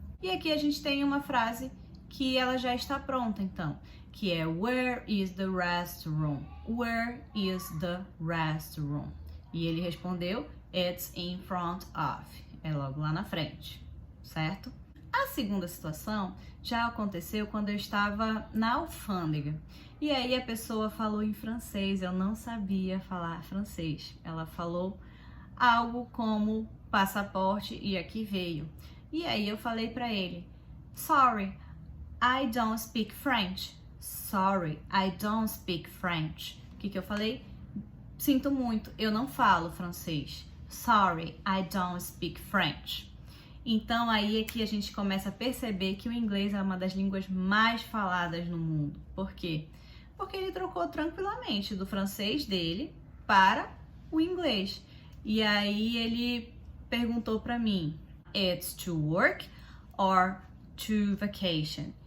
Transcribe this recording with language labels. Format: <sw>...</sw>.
<pt>E aqui a gente tem uma frase que ela já está pronta, então, que é</pt> <en>where is the restroom? Where is the restroom?</en> <pt>E ele respondeu,</pt> <en>it's in front of.</en> <pt>É logo lá na frente, certo? A segunda situação já aconteceu quando eu estava na alfândega. E aí a pessoa falou em francês, eu não sabia falar francês. Ela falou algo como passaporte e aqui veio. E aí eu falei para ele,</pt> <en>sorry, I don't speak French. Sorry, I don't speak French.</en> <pt>O que eu falei? Sinto muito, eu não falo francês.</pt> <en>Sorry, I don't speak French.</en> <pt>Então aí é que a gente começa a perceber que o inglês é uma das línguas mais faladas no mundo. Por quê? Porque ele trocou tranquilamente do francês dele para o inglês. E aí ele perguntou para mim,</pt> <en>it's to work or to vacation?</en>